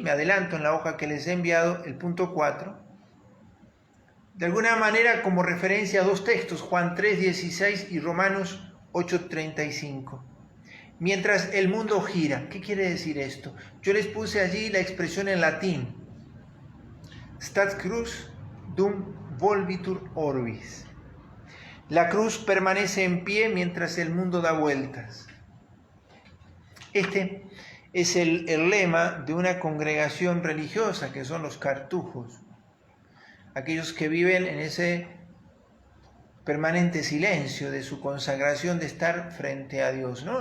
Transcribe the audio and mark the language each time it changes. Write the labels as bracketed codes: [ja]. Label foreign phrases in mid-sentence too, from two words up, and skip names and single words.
[es] Me adelanto en la hoja que les he enviado, el punto 4. De alguna manera como referencia a dos textos, Juan 3:16 y Romanos 8:35. Mientras el mundo gira, ¿qué quiere decir esto? Yo les puse allí la expresión en latín, [la] stat crux dum volvitur orbis. [es] La cruz permanece en pie mientras el mundo da vueltas. Este es el lema de una congregación religiosa que son los cartujos, aquellos que viven en ese permanente silencio de su consagración de estar frente a Dios, ¿no?